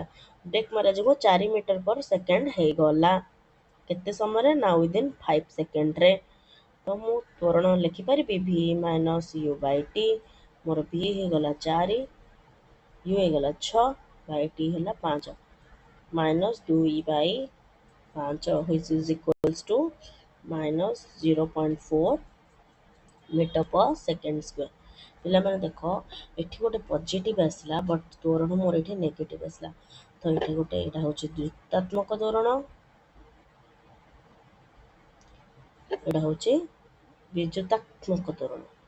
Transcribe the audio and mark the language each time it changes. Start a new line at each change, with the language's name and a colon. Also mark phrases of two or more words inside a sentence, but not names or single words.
Odia: ବ୍ରେକ୍ ମାରିବା ଯୋଗୁଁ 4
English: meter per second
Odia: ହେଇଗଲା। କେତେ ସମୟରେ? ନା ୱିଦିନ୍ 5 ସେକେଣ୍ଡରେ। ତ ମୁଁ ତ୍ୱରଣ ଲେଖିପାରିବି
English: v minus u by t.
Odia: ମୋର ଭି ହେଇଗଲା 4, ୟୁ ହେଇଗଲା 6
English: by t
Odia: ହେଲା 5,
English: minus 2 by 5 which is equals to minus 0.4 meter per second square.
Odia: ପିଲାମାନେ ଦେଖ, ଏଠି ଗୋଟେ ପଜିଟିଭ୍ ଆସିଲା, ବଟ୍ ତ୍ୱରଣ ମୋର ଏଠି ନେଗେଟିଭ୍ ଆସିଲା। ତ ଏଠି ଗୋଟେ, ଏଇଟା ହେଉଛି ଦ୍ୱିତାତ୍ମକ ତ୍ୱରଣ, ଏଇଟା ହେଉଛି ବିଦ୍ୟୁତାତ୍ମକ ତ୍ୱରଣ।